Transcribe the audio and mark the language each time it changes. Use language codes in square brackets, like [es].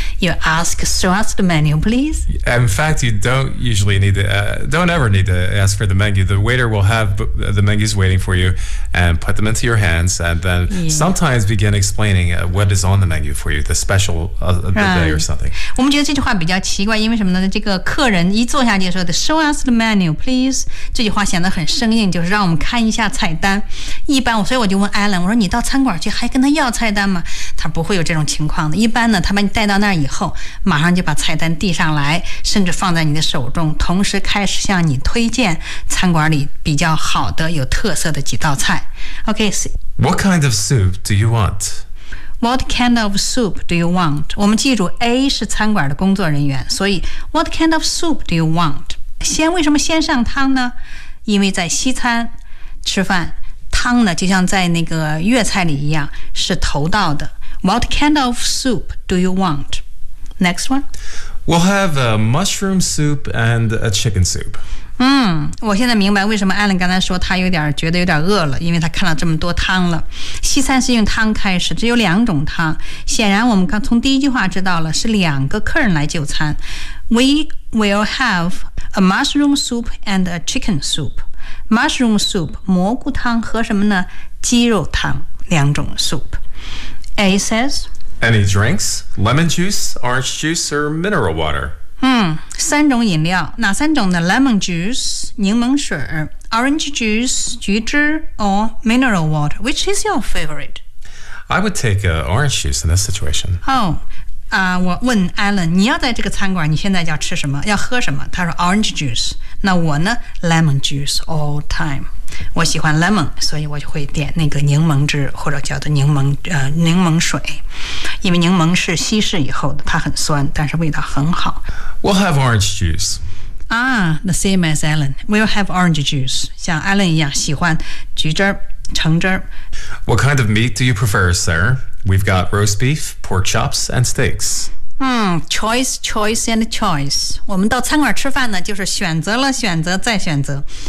[en] You ask, show us the menu, please. In fact, you don't ever need to ask for the menu. The waiter will have the menus waiting for you and put them into your hands and then、sometimes begin explaining、what is on the menu for you, the special of the、day or something. [zh] 我们觉得这句话比较奇怪，因为什么呢？这个客人一坐下去说的 [en] show us the menu, please. [zh] 这句话显得很生硬，就是让我们看一下菜单。一般所以我就问 Alan， 我说你到餐馆去还跟他要菜单吗？他不会有这种情况的。一般呢，他把你带到那儿以后，马上就把菜单递上来，甚至放在你的手中，同时开始向你推荐餐馆里比较好的、有特色的几道菜。 [en] Okay, what kind of soup do you want? What kind of soup do you want? [zh] 我们记住 ，A 是餐馆的工作人员，所以 [en] What kind of soup do you want? [zh] 先为什么先上汤呢？因为在西餐吃饭，汤呢就像在那个粤菜里一样，是头道的。 [en] What kind of soup do you want? Next one. We'll have a mushroom soup and a chicken soup. [zh] 我现在明白为什么艾伦刚才说他有点觉得有点饿了，因为他看了这么多汤了。西餐是用汤开始，只有两种汤。显然我们刚从第一句话知道了，是两个客人来就餐。 [en] We will have a mushroom soup and a chicken soup. Mushroom soup, [zh] 蘑菇汤和什么呢？鸡肉汤，两种 soup. [en] A says, Any drinks? Lemon juice, orange juice, or mineral water? [zh] 三种饮料，哪三种呢？ [en] Lemon juice, [zh] 柠檬水， [en] Orange juice, [zh] 橘汁， [en] or mineral water. Which is your favorite? I would take orange juice in this situation. [zh] Oh, 我问 Alan, 你要在这个餐馆，你现在要吃什么？要喝什么？他说 [en] orange juice. [zh] 那我呢？ [en] Lemon juice all time. [zh] 我喜欢 lemon, 所以我就会点那个柠檬汁，或者叫做柠檬水。因为柠檬是稀释以后的，它很酸，但是味道很好。 [en] We'll have orange juice. The same as Alan. We'll have orange juice. [zh] 像 Alan 一样喜欢橘汁儿、橙汁儿。 [en] What kind of meat do you prefer, sir? We've got roast beef, pork chops, and steaks. Choice, choice, and choice. [zh] 我们到餐馆吃饭呢，就是选择了选择再选择。